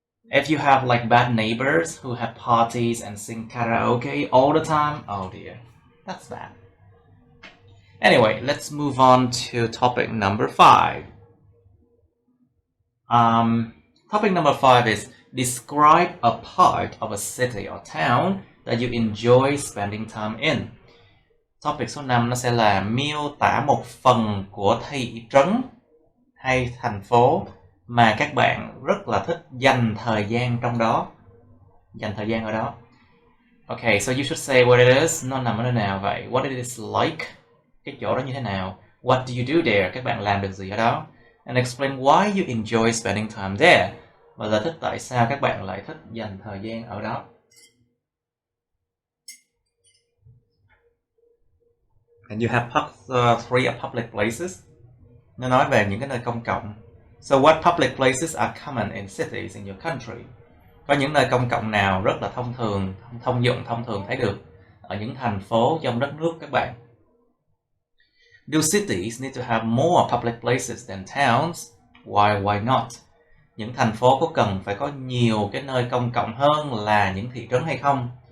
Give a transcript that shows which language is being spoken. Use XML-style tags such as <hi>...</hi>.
<en>If you have like bad neighbors who have parties and sing karaoke all the time, oh dear, that's bad. Anyway, let's move on to topic number 5. Topic number 5 is describe a part of a city or town that you enjoy spending time in.</en> <vi>Topic số 5 nó sẽ là miêu tả một phần của thị trấn hay thành phố mà các bạn rất là thích dành thời gian trong đó. Dành thời gian ở đó.</vi> <en>Okay, so you should say what it is.</en> <vi>Nó nằm ở nơi nào vậy?</vi> <en>What it is like.</en> <vi>Cái chỗ đó như thế nào?</vi> <en>What do you do there?</en> <vi>Các bạn làm được gì ở đó?</vi> <en>And explain why you enjoy spending time there.</en> <vi>Và giải thích tại sao các bạn lại thích dành thời gian ở đó.</vi> <en>And you have 3 public places.</en> <vi>Nó nói về những cái nơi công cộng.</vi> <en>So what public places are common in cities in your country?</en> <vi>Có những nơi công cộng nào rất là thông dụng, thông thường thấy được ở những thành phố trong đất nước các bạn?</vi> <en>Do cities need to have more public places than towns? Why not?</en> <vi>Những thành phố có cần phải có nhiều cái nơi công cộng hơn là những thị trấn hay không?</vi>